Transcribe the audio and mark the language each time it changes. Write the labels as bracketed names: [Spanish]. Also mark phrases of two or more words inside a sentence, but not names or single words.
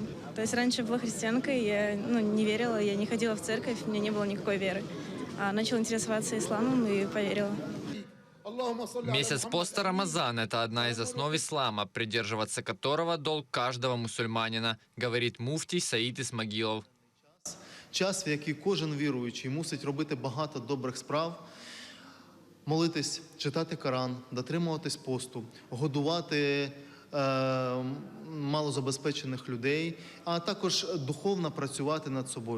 [Russian] То есть раньше была христианкой, я не верила, я не ходила в церковь, у меня не было никакой веры. А начала интересоваться исламом и поверила. Месяц поста Рамазан – это одна из основ ислама, придерживаться которого долг каждого мусульманина, говорит муфтій Саїд Ісмагілов. [Ukrainian] Час, в який кожен віруючий мусить робити багато добрих справ, молитись, читати Коран, дотримуватись посту, годувати малозабезпечених людей, а також духовно працювати над собою.